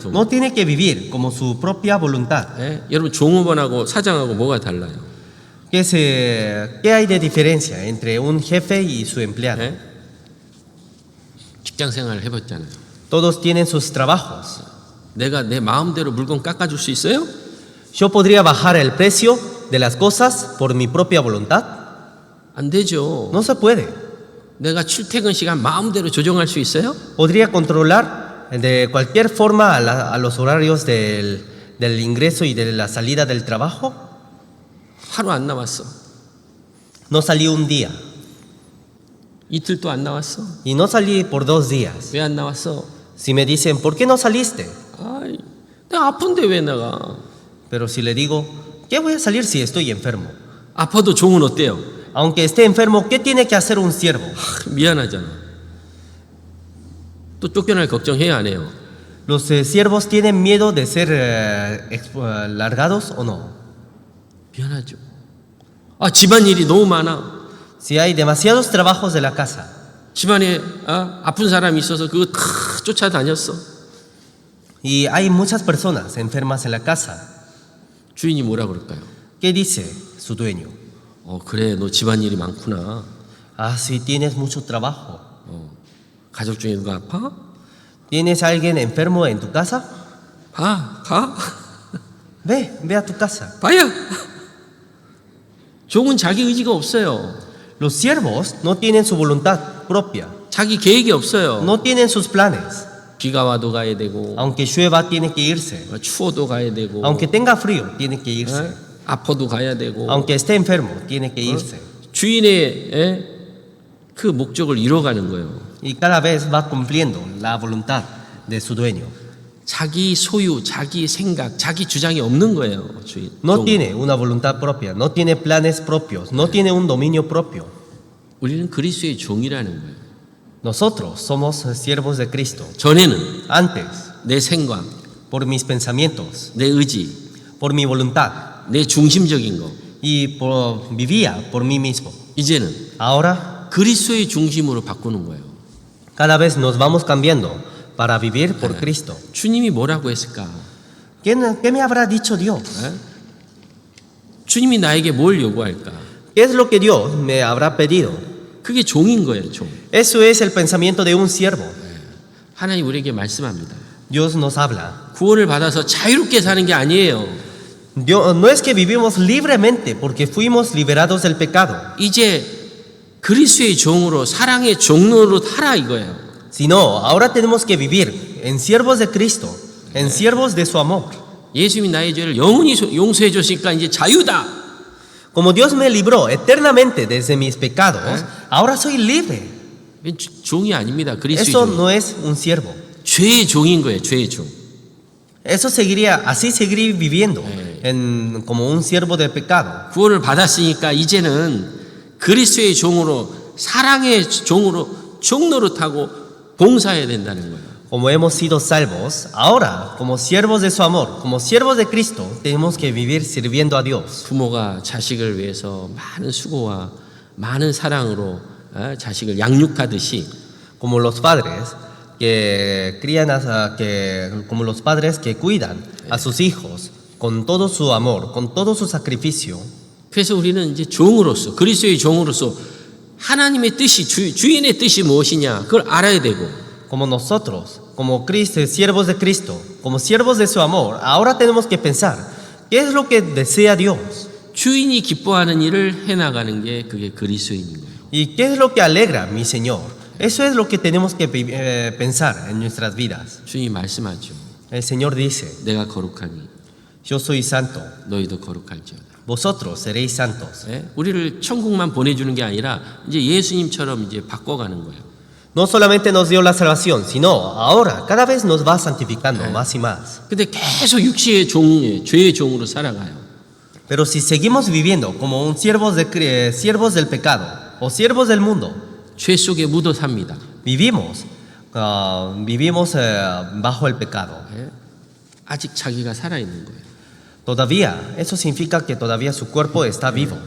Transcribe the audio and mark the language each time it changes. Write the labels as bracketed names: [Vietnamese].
[Spanish] No tiene que vivir como su propia voluntad. [Korean] 여러분 종업원하고 사장하고 뭐가 달라요? [Spanish] ¿Qué hay de diferencia entre un jefe y su empleado? [Korean] 직장 생활을 해봤잖아요. [Spanish] Todos tienen sus trabajos. [Korean] 내가 내 마음대로 물건 깎아줄 수 있어요? [Spanish] ¿Yo podría bajar el precio de las cosas por mi propia voluntad? [Korean] 안 되죠. [Spanish] No se puede. [Korean] 내가 출퇴근 시간 마음대로 조정할 수 있어요? [Spanish] ¿Podría controlar de cualquier forma a los horarios del ingreso y de la salida del trabajo? [Korean] 하루 안 나왔어. [Spanish] No salí un día [Korean] 이틀도 안 나왔어. [Spanish] y no salí por 2 días. [Korean] 왜 안 나왔어? [Spanish] Si me dicen, ¿por qué no saliste? [Korean] 아이, 내가 아픈데 왜 나가? [Spanish] Pero si le digo, ¿qué voy a salir si estoy enfermo? [Korean] 아파도 종은 어때요? [Spanish] Aunque esté enfermo, ¿qué tiene que hacer un siervo? [Korean] 미안하잖아. 또 쫓겨날 걱정해야 안 해요? [Spanish] ¿Los siervos tienen miedo de ser largados o no? [Korean] 미안하죠. 집안일이 너무 많아. [Spanish] Si hay demasiados trabajos de la casa [Korean] 집안에 아픈 사람이 있어서 그거 다 쫓아다녔어. [Spanish] y hay muchas personas enfermas en la casa, [Korean] 주인이 뭐라 그럴까요? [Spanish] ¿qué dice su dueño? [Korean] 그래, 너 집안일이 많구나. [Spanish] Ah, si tienes mucho trabajo. [Korean] 가족 중에 누가 아파? [Spanish] ¿Tienes alguien enfermo en tu casa? [Korean] 가. [Spanish] Ve a tu casa. [Korean] 봐야. 종은 자기 의지가 없어요. [Spanish] Los siervos no tienen su voluntad propia, [Korean] 자기 계획이 없어요. [Spanish] no tienen sus planes. [Korean] 비가 와도 가야 되고, [Spanish] Aunque llueva, tiene que irse. [Korean] 추워도 가야 되고, [Spanish] Aunque tenga frío, tiene que irse. [Korean] 아파도 가야 되고, [Spanish] Aunque esté enfermo, tiene que irse. [Korean] 주인의 그 목적을 이뤄가는 거예요. [Spanish] Y cada vez va cumpliendo la voluntad de su dueño. [Korean] 자기 소유, 자기 생각, 자기 주장이 없는 거예요. 주인. [Spanish] No [Korean] 종. [Spanish] tiene una voluntad propia, no tiene planes propios, no tiene un dominio propio. [Korean] 우리는 그리스도의 종이라는 거예요. [Spanish] Nosotros somos siervos de Cristo. [Korean] 전에는 [Spanish] Antes, [Korean] 내 생각, [Spanish] por mis pensamientos, [Korean] 내 의지, [Spanish] por mi voluntad, [Korean] 내 중심적인 거. [Spanish] vivía por mí mismo. [Korean] 이제는 [Spanish] Ahora, [Korean] 그리스도의 중심으로 바꾸는 거예요. [Spanish] cada vez nos vamos cambiando para vivir por Cristo. [Korean] 주님이 뭐라고 했을까? [Spanish] ¿Qué me habrá dicho Dios? [Korean] 주님이 나에게 뭘 요구할까? [Spanish] ¿Qué es lo que Dios me habrá pedido? [Korean] 그게 종인 거예요, 종. [Spanish] Eso es el pensamiento de un siervo. [Korean] 하나님 우리에게 말씀합니다. [Spanish] Dios nos habla. [Korean] 구원을 받아서 자유롭게 사는 게 아니에요. [Spanish] No es que vivimos libremente porque fuimos liberados del pecado, [Korean] 이제 그리스도의 종으로 사랑의 종로로 살아 이거예요. [Spanish] sino ahora tenemos que vivir en siervos de Cristo, en siervos de su amor. [Korean] 예수님이 나의 죄를 영원히 용서해 줬으니까 이제 자유다. [Spanish] Como Dios me libró eternamente desde mis pecados, ahora soy libre. [Korean] 종이 아닙니다. 그리스도의 [Spanish] Eso [Korean] 종. [Spanish] no es un siervo. [Korean] 죄의 종인 거예요. 죄의 종. [Spanish] Eso así seguiría viviendo como un siervo de pecado. [Korean] 구원을 받았으니까 이제는 그리스도의 종으로 사랑의 종으로 종노릇하고 봉사해야 된다는 거예요. [Spanish] Como hemos sido salvos, ahora, como siervos de su amor, como siervos de Cristo, tenemos que vivir sirviendo a Dios. [Korean] 부모가 자식을 위해서 많은 수고와 많은 사랑으로 자식을 양육하듯이 [Spanish] Como los padres que crían, como los padres que cuidan a sus hijos con todo su amor, con todo su sacrificio. [Korean] 그래서 우리는 이제 종으로서 그리스도의 종으로서 하나님의 뜻이 주인의 뜻이 무엇이냐 그걸 알아야 되고 [Spanish] Como nosotros, como Cristo, siervos de Cristo, como siervos de su amor, ahora tenemos que pensar, ¿qué es lo que desea Dios? [Korean] 주인이 기뻐하는 일을 해나가는 게 그게 그리스도인인 거예요. [Spanish] ¿Y qué es lo que alegra mi Señor? Eso es lo que tenemos que pensar en nuestras vidas. [Korean] 주인이 말씀하죠. [Spanish] El Señor dice, [Korean] 내가 거룩하니 [Spanish] yo soy santo, [Korean] 너희도 거룩할지어다. [Spanish] vosotros seréis santos. [Korean] 우리를 천국만 보내주는 게 아니라 이제 예수님처럼 이제 바꿔가는 거예요. [Spanish] No solamente nos dio la salvación, sino ahora cada vez nos va santificando más y más. [Korean] 근데 계속 육체의 종이에요. 죄의 종으로 살아가요. [Spanish] Pero si seguimos viviendo como un siervos del pecado o siervos del mundo, [Korean] 죄 속에 묻어 삽니다. [Spanish] vivimos bajo el pecado. [Korean] 아직 자기가 살아있는 거예요. [Spanish] Todavía, eso significa que todavía su cuerpo está vivo.